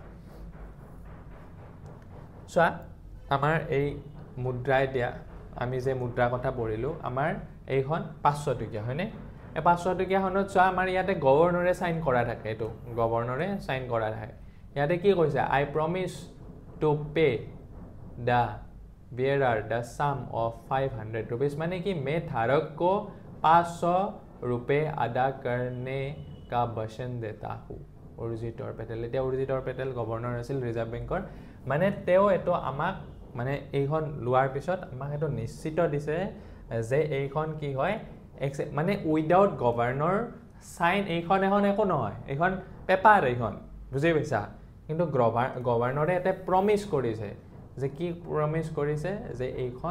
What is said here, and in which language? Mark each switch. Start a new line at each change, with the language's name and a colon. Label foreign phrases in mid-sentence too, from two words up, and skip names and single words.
Assamese: চোৱা আমাৰ এই মুদ্ৰা এতিয়া আমি যে মুদ্ৰা কথা পঢ়িলো আমাৰ এইখন 500 টকীয়া হয়নে এই 500 টকীয়াখনত চোৱা আমাৰ ইয়াতে গভৰ্ণৰে সাইন কৰা থাকে এটো গভৰ্ণৰে সাইন কৰা থাকে ইয়াতে কি কৈছে
English: I promise to pay the bearer the sum of 500 rupees
Hindi: माने कि मैं धारक को 500 रुपए अदा करने का वचन देता हूँ
Assamese: उर्जित और पेटेल এতিয়া উৰ্জিত আৰু পেটেল গভৰ্ণৰ আছিল ৰিজাৰ্ভ বেংকৰ মানে তেও এটো আমাক মানে এইখন লোৱাৰ পিছত আমাক এটো নিশ্চিত দিছে যে এইখন কি হয় মানে
English: without governor sign
Assamese: এইখন এখন একো নহয় এইখন পেপাৰ এইখন বুজি পাইছা কিন্তু গভৰ্ণৰে এটা প্ৰমিস কৰিছে যে কি প্ৰমিস কৰিছে যে এইখন